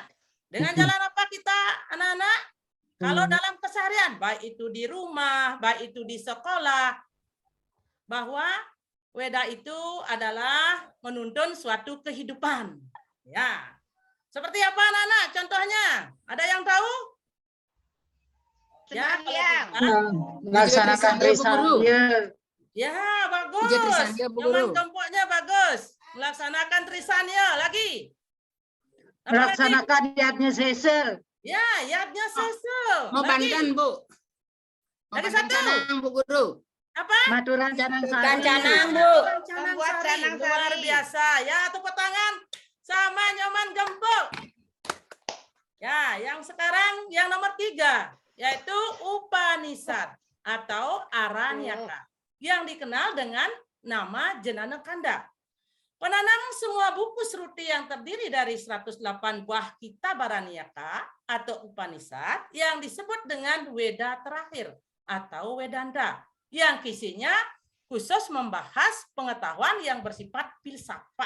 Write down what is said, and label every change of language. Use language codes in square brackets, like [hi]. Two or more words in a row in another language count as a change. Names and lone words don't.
[id] Dengan jalan apa kita anak-anak? Kalau dalam keseharian, baik itu di rumah, baik itu di sekolah, bahwa Weda itu adalah menuntun suatu kehidupan. Ya, seperti apa anak-anak? Contohnya, ada yang tahu? Ya, Melaksanakan Trisanya. Ya, bagus. Nyoman Gempoknya bagus. Melaksanakan Trisanya lagi. Melaksanakan yadnya sesel. Ya, yadnya sesel. Mau bandan, Bu. Lagi satu. Bu Guru. Apa? [ban] Maturan canang sari. [id] Canang, Bu. Canang Membuat sari. canang Luar sari. biasa. Ya, tepuk tangan sama Nyoman Gempok. Ya, yang sekarang yang nomor 3 yaitu Upanishad atau Aranyaka yang dikenal dengan nama Jenana Kanda. Penanam semua buku Seruti yang terdiri dari 108 buah kitab Aranyaka atau Upanishad yang disebut dengan Weda terakhir atau Wedanta yang isinya khusus membahas pengetahuan yang bersifat filsafat.